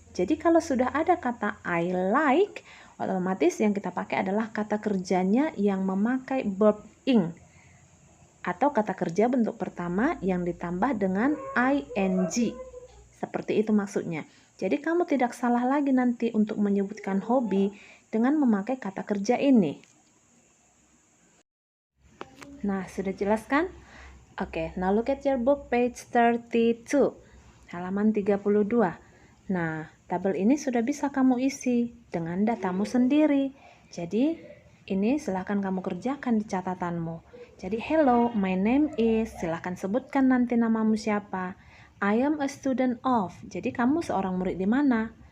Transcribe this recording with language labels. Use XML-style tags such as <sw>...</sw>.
<id>Jadi kalau sudah ada kata</id> <en>I like,</en> <id>otomatis yang kita pakai adalah kata kerjanya yang memakai verb ing, atau kata kerja bentuk pertama yang ditambah dengan ing. Seperti itu maksudnya. Jadi kamu tidak salah lagi nanti untuk menyebutkan hobi dengan memakai kata kerja ini. Nah, sudah jelas kan?</id> <en>Oke, now look at your book page 32,</en> <id>halaman 32. Nah, tabel ini sudah bisa kamu isi dengan datamu sendiri. Jadi, ini silahkan kamu kerjakan di catatanmu. Jadi,</id> <en>hello, my name is,</en> <id>silahkan sebutkan nanti namamu siapa.</id> <en>I am a student of,</en> <id>jadi kamu seorang murid di mana?</id>